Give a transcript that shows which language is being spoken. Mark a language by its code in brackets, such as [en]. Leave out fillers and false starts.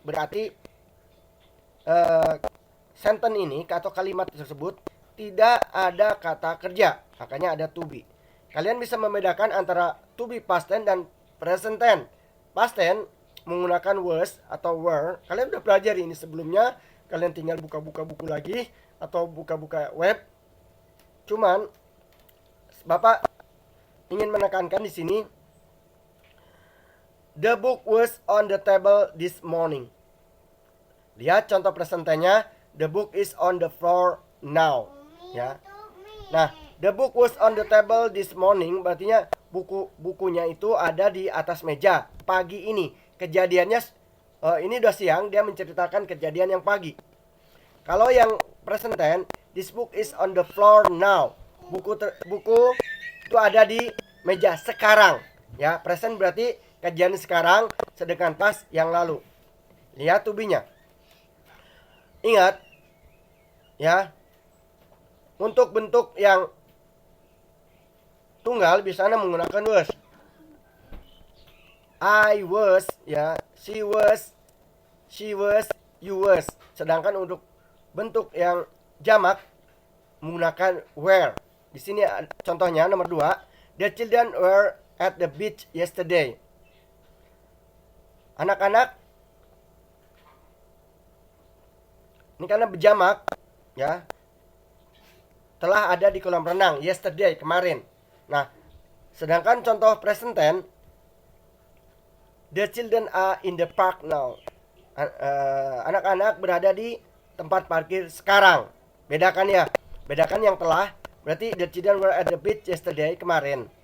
[id] Berarti sentence ini atau kalimat tersebut tidak ada kata kerja, makanya ada to be. Kalian bisa membedakan antara to be past tense dan present tense. Past tense menggunakan was atau were. Kalian udah pelajari ini sebelumnya. Kalian tinggal buka-buka buku lagi atau buka-buka web. Cuman Bapak ingin menekankan di sini, [en] the book was on the table this morning. [id] Lihat contoh [en] present tense-nya, the book is on the floor now. [id] Ya. Nah, [en] the book was on the table this morning [id] berarti bukunya itu ada di atas meja pagi ini. Kejadiannya ini udah siang, dia menceritakan kejadian yang pagi. Kalau yang [en] present tense, this book is on the floor now. [id] Buku itu ada di meja sekarang. Ya, present berarti kejadian sekarang, sedangkan past yang lalu. Lihat to be-nya. Ingat, ya, untuk bentuk yang tunggal biasanya menggunakan was. [en] I was, ya, she was, you was. [id] Sedangkan untuk bentuk yang jamak menggunakan were. Di sini contohnya nomor 2, [en] the children were at the beach yesterday. [id] Anak-anak ini karena berjamak, ya, telah ada di kolam renang [en] yesterday, [id] kemarin. Nah, sedangkan contoh [en] present tense, the children are in the park now. [id] Anak-anak berada di tempat parkir sekarang. Bedakan ya. Bedakan yang telah. Berarti [en] the children were at the beach yesterday, [id] kemarin.